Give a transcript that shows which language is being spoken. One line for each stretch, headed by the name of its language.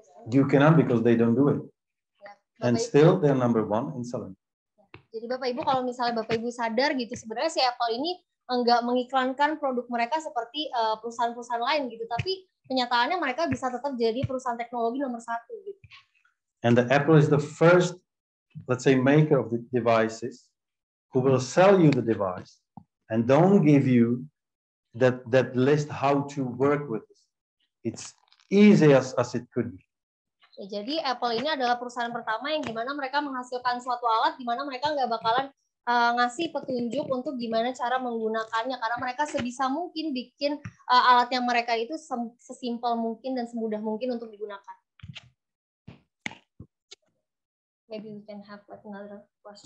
English: You cannot because they don't do it.
Indonesian: Ya,
English: And
Indonesian: Bapak Ibu,
English: still they're number one in selling.
Indonesian: jadi Bapak Ibu kalau misalnya Bapak Ibu sadar gitu sebenarnya si Apple ini enggak mengiklankan produk mereka seperti perusahaan-perusahaan lain gitu, tapi kenyataannya mereka bisa tetap jadi perusahaan teknologi nomor 1 gitu.
English: And the Apple is the first, let's say, maker of the devices who will sell you the device and don't give you that list how to work with it. It's easy as it could be.
Indonesian: Ya, jadi Apple ini adalah perusahaan pertama yang dimana mereka menghasilkan suatu alat dimana mereka nggak bakalan ngasih petunjuk untuk gimana cara menggunakannya, karena mereka sebisa mungkin bikin alat yang mereka itu sesimpel mungkin dan semudah mungkin untuk digunakan.
English: Maybe we can have like another question.